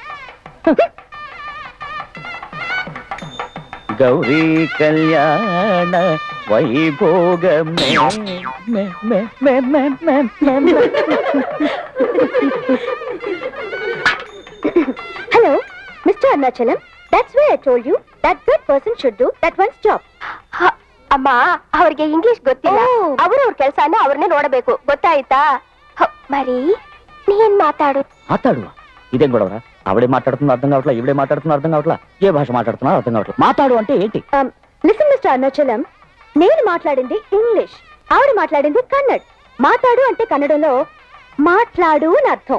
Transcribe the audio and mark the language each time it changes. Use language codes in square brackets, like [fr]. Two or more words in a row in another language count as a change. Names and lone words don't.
[te] గౌరీ కళ్యాణ వైభోగమే [en] Hello Mister Arunachalam, that's why I told you that good person should do that one's job. [kn] ಅಮ್ಮ ಅವ್ರಿಗೆ ಇಂಗ್ಲಿಷ್ ಗೊತ್ತಿಲ್ಲ, ಅವ್ರವ್ರ ಕೆಲಸನ ಅವ್ರನ್ನೇ ನೋಡಬೇಕು, ಗೊತ್ತಾಯ್ತಾ? [te] మరి ನೀನ್ మాట్లాడు. ఇదేం గొడవరా? ఆవిడే మాట్లాడుతున్నా అర్థం కావట్లా, ఈవిడే మాట్లాడుతున్నా అర్థం కావట్లా, ఏ భాష మాట్లాడుతున్నా అర్థం కావట్లా. మాట్లాడు అంటే ఏంటి? [en] Listen Mister [te] అరుణాచలం, నేను మాట్లాడింది ఇంగ్లీష్, ఆవిడ మాట్లాడింది కన్నడ్. మాట్లాడు అంటే కన్నడంలో మాట్లాడు అని అర్థం.